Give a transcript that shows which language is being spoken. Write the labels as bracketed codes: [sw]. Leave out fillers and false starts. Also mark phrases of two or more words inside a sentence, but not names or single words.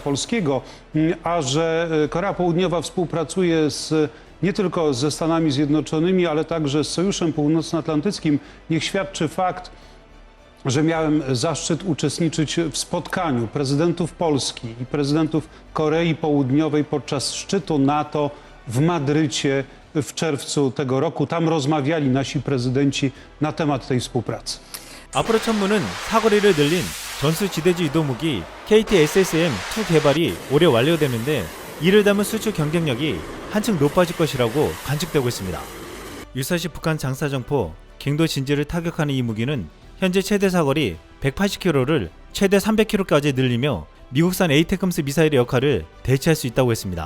[pl] Polskiego, a że Korea Południowa współpracuje nie tylko ze Stanami Zjednoczonymi, ale także z Sojuszem Północnoatlantyckim, niech świadczy fakt, że miałem zaszczyt uczestniczyć w spotkaniu prezydentów Polski i prezydentów Korei Południowej podczas szczytu NATO w Madrycie w czerwcu tego roku. Tam rozmawiali nasi prezydenci na temat tej współpracy. [ko] 앞으로 천문은 사거리를 늘린 전수지대지 유도무기 KT-SSM-2 개발이 올해 완료되는데 이를 담은 수출 경쟁력이 한층 높아질 것이라고 관측되고 있습니다. 유사시 북한 장사정포 갱도 진지를 타격하는 이 무기는 현재 최대 사거리 180km를 최대 300km까지 늘리며 미국산 에이테컴스 미사일의 역할을 대체할 수 있다고 했습니다.